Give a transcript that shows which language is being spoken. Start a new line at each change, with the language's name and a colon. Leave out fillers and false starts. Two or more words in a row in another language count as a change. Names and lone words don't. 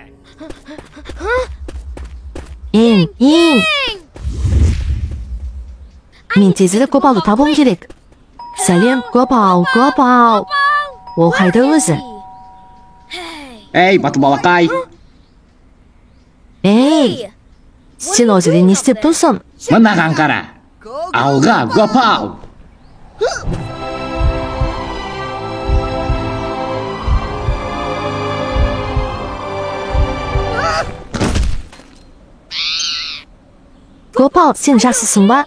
Kazakh: Ең. Мен тезірек Гопалды табуым керек. Сәлем, Гопал. Ол қайда өзі? Ей, батыл балақай. Ey, sen o жерде не істеп тұрсың? Мынаған қара. Алға, Гопал! Gopal, sen жақсысың ба?